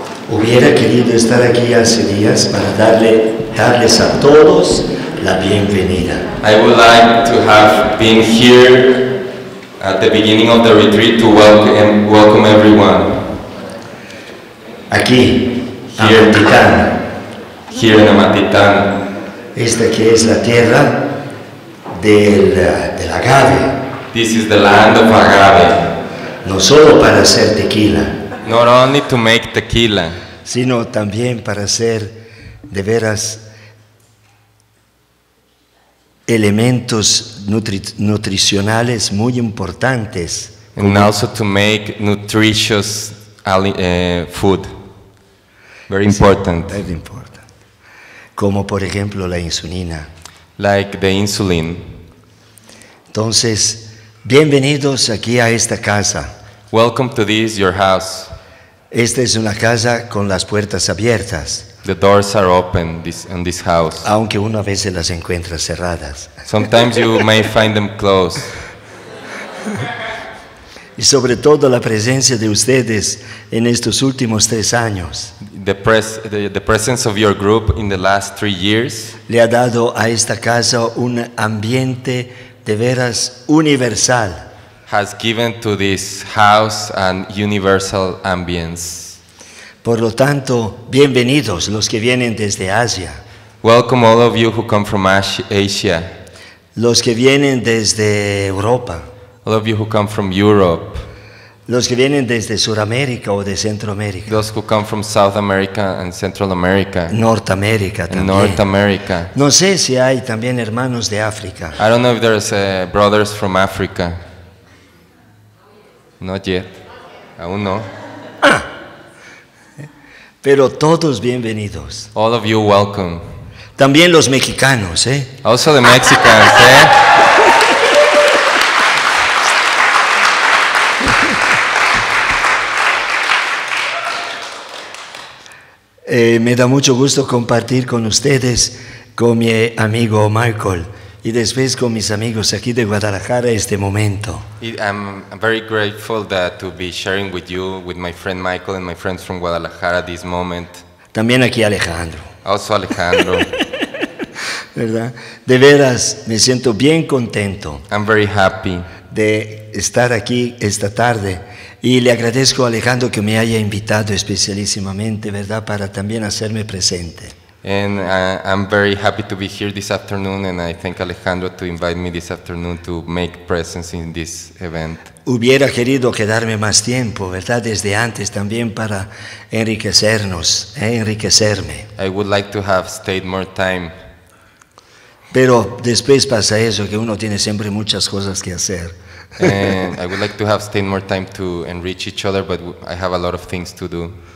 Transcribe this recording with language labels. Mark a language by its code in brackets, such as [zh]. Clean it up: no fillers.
[es] Hubiera querido estar aquí hace días para darles a todos la bienvenida. [en] I would like to have been here at the beginning of the retreat to welcome everyone. [es] Aquí, [en] Here. [es] Amatitán, [en] Here in Amatitlán. [es] esta que es la tierra del agave, [en] This is the land of agave. [es] no solo para hacer tequila, [en] Not only to make tequila, [es] sino también para hacer de veras elementos nutricionales muy importantes, [en] and also to make nutritious food. Very important. very important, [es] como por ejemplo la insulina. [en] Like the insulin. [es] Entonces, bienvenidos aquí a esta casa. [en] Welcome to this, your house. [es] Esta es una casa con las puertas abiertas, [en] The doors are open in this house. [es] aunque uno a veces las encuentra cerradas. [en] Sometimes you may find them closed. [es] Y sobre todo la presencia de ustedes en estos últimos 3 años [en] The presence of your group in the last 3 years [es] le ha dado a esta casa un ambiente de veras universal. [en] has given to this house an universal ambience. [es] Por lo tanto, bienvenidos los que vienen desde Asia, [en] Welcome all of you who come from Asia, [es] los que vienen desde Europa, [en] all of you who come from Europe, [es] los que vienen desde Sudamérica o de Centroamérica, [en] those who come from South America and Central America, [es] Norteamérica [en] and [es] también. [en] North America. [es] No sé si hay también hermanos de África. [en] I don't know if there's brothers from Africa. Not yet. [es] Aún no. Pero todos bienvenidos. [en] All of you welcome. [es] También los mexicanos, [en] Also the Mexicans, [es] Me da mucho gusto compartir con ustedes, con mi amigo Michael y después con mis amigos aquí de Guadalajara este momento. [en] I'm very grateful to be sharing with you, with my friend Michael and my friends from Guadalajara this moment. [es] También aquí Alejandro, [en] Also Alejandro. [es] ¿verdad? De veras, me siento bien contento [en] I'm very happy. [es] de estar aquí esta tarde y le agradezco a Alejandro que me haya invitado especialísimamente, ¿verdad? Para también hacerme presente. [en] And I'm very happy to be here this afternoon, and I thank Alejandro to invite me this afternoon to make presence in this event. [es] Hubiera querido quedarme más tiempo, ¿verdad? Desde antes también para enriquecernos, enriquecerme. [en] I would like to have stayed more time. [es] Pero después pasa eso, que uno tiene siempre muchas cosas que hacer. [en] And I would like to have stayed more time to enrich each other, but I have a lot of things to do.